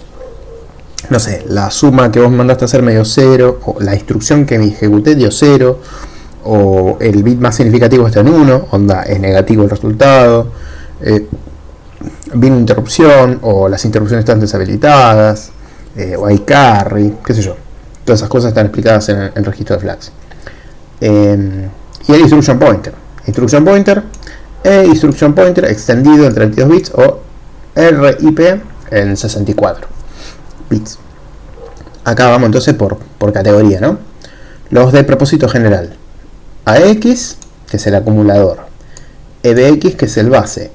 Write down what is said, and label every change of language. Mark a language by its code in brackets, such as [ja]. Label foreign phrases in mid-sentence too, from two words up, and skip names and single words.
[es] No sé, la suma que vos mandaste a hacer me dio 0, o la instrucción que me ejecuté dio 0, o el bit más significativo está en 1, onda, es negativo el resultado, vino interrupción, o las interrupciones están deshabilitadas, o hay carry, qué sé yo. Todas esas cosas están explicadas en el registro de flags. Y el [en] instruction pointer. Instruction pointer instruction pointer [es] extendido en 32 bits o RIP en 64 bits. Acá vamos entonces por categoría, ¿no? Los de propósito general. AX, que es el acumulador. EBX, que es el base.